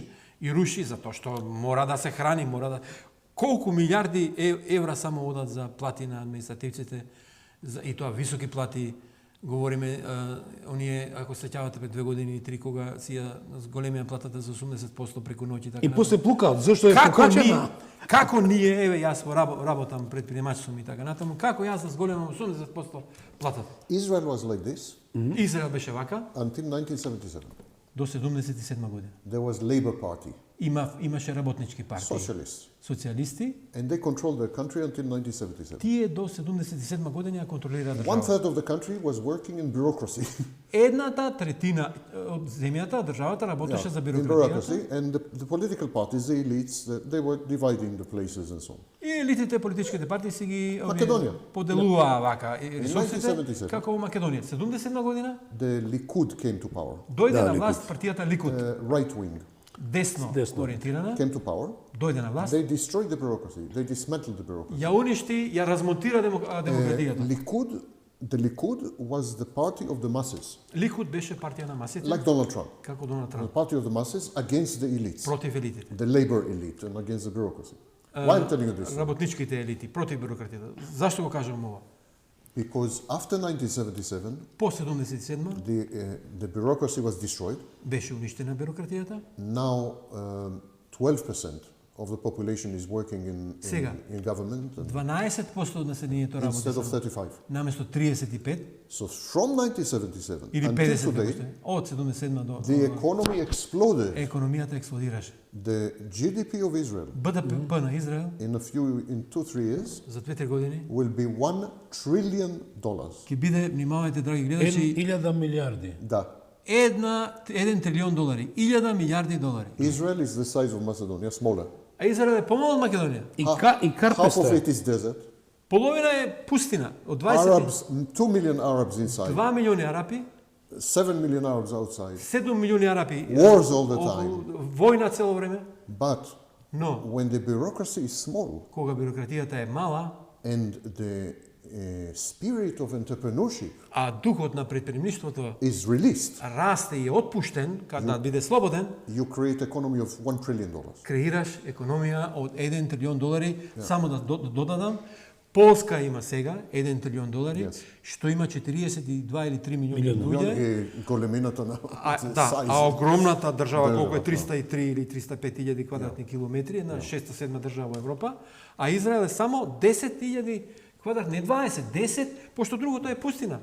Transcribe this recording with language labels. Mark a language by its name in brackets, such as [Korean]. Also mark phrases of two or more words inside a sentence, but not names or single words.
[Macedonian] И руши затоа што мора да се храни, мора да колку милиарди евра само одат за плати на административците и тоа високи плати. Говориме, оние, ако се сеќавате пред 2 години и 3, кога си ја зголемија платата за 80% преку ноќ и така. И после плукаат, зашто е покачена? Како ние, еве јас работам предприемач сум и така натаму, како јас да зголемам 80% платата? [English] Israel was like this [Macedonian] Израел беше вака [English] until 1977. [Macedonian] до 77 година. [English] There was Labour Party, [Macedonian] Имаше работнички партии, [English] socialists, [Macedonian] социјалисти, [English] and they controlled their country until 1977. [Macedonian] тие до 77 година ја контролираат [English] One [Macedonian] државата. [English] third of the country was working in bureaucracy. [Macedonian] Едната третина од земјата, државата работеше за [English] in [Macedonian] бюрократијата. [English] bureaucracy, and the political parties, the elites, they were dividing the places and so on. [Macedonian] И елитите, политичките партии си ги Македонија. поделуваа вака и ресурсите 1977. како во Македонија. 77 година [English] The Likud came to power, [Macedonian] дојде Да, на Ликуд. власт партијата Ликуд, [English] right wing [Macedonian] десно ориентирана, [English] came to power. [Macedonian] дојде на власт, [English] They destroyed the bureaucracy. They dismantled the bureaucracy. [Macedonian] ја уништи, ја размонтира демократијата. [English] The Likud was the party of the masses, [Macedonian] Ликуд беше партија на масите, [English] like Donald Trump. [Macedonian] како Доналд [English] The [Macedonian] Трамп, [English] party of the masses against the elites, [Macedonian] против елитите. [English] the labor elite, and against the bureaucracy. Why I'm telling you this? [Macedonian] Работничките елити, против бюрократијата. Зашто го кажувам ова? [English] Because after 1977, [Macedonian] По 77 [English] the bureaucracy was destroyed. [Macedonian] беше уништена бюрократијата. [English] Now, 12% of the population is working [Macedonian] Сега. [English] in government and [Macedonian] 12% од населението [English] instead of [Macedonian] работи [English] 35. [Macedonian] наместо 35 [English] So from 1977 [Macedonian] или [English] until [Macedonian] 50 [English] today, [Macedonian] постои. Од 77 до [English] the economy exploded. [Macedonian] економијата експлодираше. [English] The GDP of Israel [Macedonian] БДП на Израел [English] in 2-3 years [Macedonian] за 2-3 години [English] will be $1 trillion. [Macedonian] ќе биде, внимавајте драги гледачи, 1000 милиарди. Da. 1 трилион долари, 1000 милиарди долари. [English] Israel is the size of Macedonia, smaller. [Macedonian] А Израел е помал од Македонија. И [English] Half of [Macedonian] карпеста. [English] it is desert. [Macedonian] Половина е пустина. Од 20 [English] Arabs, 2 million Arabs inside, [Macedonian] 2 милиони арапи, [English] 7 million Arabs outside. [Macedonian] 7 милиони арапи. [English] Wars all the time. [Macedonian] Војна цело време. [English] But [Macedonian] Но [English] when the bureaucracy is small [Macedonian] кога бюрократијата е мала, [English] and the spirit of entrepreneurship [Macedonian] а духот на предприемништвото [English] is released, [Macedonian] расте и е отпуштен, кога биде слободен, [English] you create economy of $1 trillion. [Macedonian] креираш економија од 1 трилион долари. Само да додадам, Полска има сега 1 трилион долари, [English] Yes. [Macedonian] што има 42 или 3 милиони луѓе. Големината на А огромната држава, колку е Држава, 303 или 305 илјади квадратни километри, една 6-7 држава во Европа, а Израел е само 10.000 квадрат, не 20, 10, пошто другото е пустина.